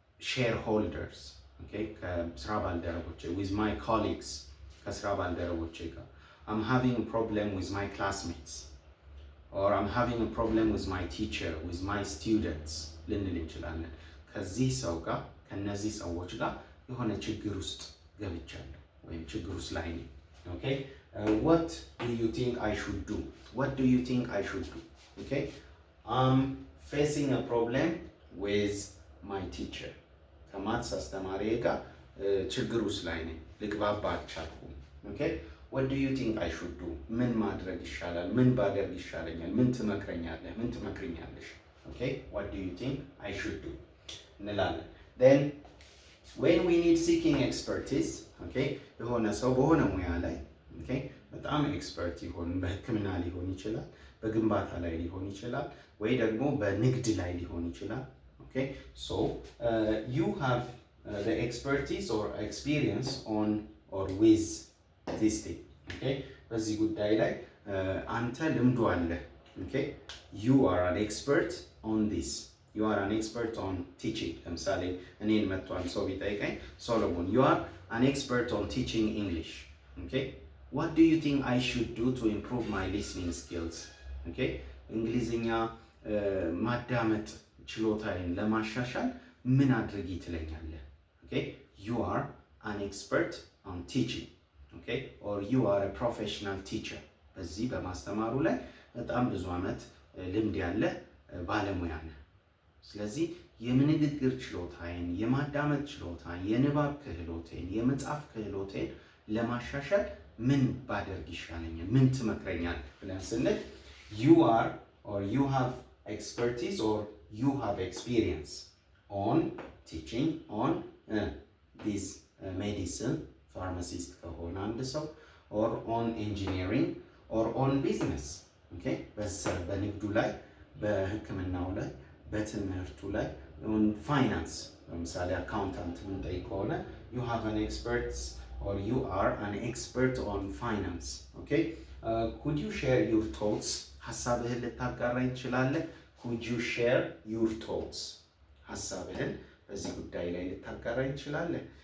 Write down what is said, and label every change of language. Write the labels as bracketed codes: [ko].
[en] shareholders, okay, [am] ከስራ ባልደረቦቼ, [en] with my colleagues, [am] ከስራ ባልደረቦቼ ጋር [en] I'm having a problem with my classmates, or I'm having a problem with my teacher, with my students [am] ልንል እንችላለን። ከዚህ ሰው ጋር ከነዚህ ሰዎች ጋር የሆነ ችግር ውስጥ ገብቻለሁ ወይም ችግር ውስጥ ላይ ነኝ። [en] okay, what do you think I should do? What do you think I should do? okay, I'm facing a problem with my teacher. [am] ከማትስ አስተማሪዬ ጋር ችግር ውስጥ ላይ ነኝ፣ ልግባባ አልቻልኩም። [en] okay, what do you think I should do? [am] ምን ማድረግ ይሻላል? ምን ባደርግ ይሻለኛል? ምን ትመክረኛለህ? ምን ትመክረኛለሽ? [en] okay, what do you think I should do [am] እንላለን። [en] then when we need seeking expertise, okay, [am] የሆነ ሰው በሆነ ሙያ ላይ okay በጣም ኤክስፐርት ይሆን፣ በሕክምና ሊሆን ይችላል፣ በግንባታ ላይ ሊሆን ይችላል፣ ወይ ደግሞ በንግድ ላይ ሊሆን ይችላል። okay, so [en] you have the expertise or experience on or with this thing, okay, [am] በዚህ ጉዳይ ላይ አንተ ልምዱ አለ። [en] okay, you are an expert on this. You are an expert on teaching. [am] ለምሳሌ እኔን መጥቷል ሰው ቢጠይቀኝ [en] ሶሎሞን you are an expert on teaching English. okay, what do you think I should do to improve my listening skills? [am] okay, እንግሊዝኛ ማዳመጥ ችሎታዬን ለማሻሻል ምን አድርጊ ትለኛለህ? [en] okay, you are an expert on teaching, okay, or you are a professional teacher. [am] በዚህ በማስተማሩ ላይ በጣም ብዙ ዓመት ልምድ ያለ ባለሙያ ነህ። ስለዚህ የንግግር ችሎታዬን፣ የማዳመጥ ችሎታዬን፣ የንባብ ክህሎቴን፣ የመጻፍ ክህሎቴን ለማሻሻል ምን ባደርግ ይሻለኛል? ምን ትመክረኛለህ ብለን ስንል [en] you are or you have expertise or you have experience on teaching on this medicine, pharmacist [am] ከሆነ አንድ ሰው [en] or on engineering or on business, okay, [am] በንግዱ ላይ፣ በሕክምናው ላይ፣ በትምህርቱ ላይ፣ [en] on finance [am] ለምሳሌ አካውንታንት ምንጠይቅ ከሆነ [en] you have an expert or you are an expert on finance. okay, could you share your thoughts? [am] ሐሳብህን ልታጋራኝ ትችላለህ? [en] could you share your thoughts? [am] ሐሳብህን በዚህ ጉዳይ ላይ ልታጋራኝ ትችላለህ?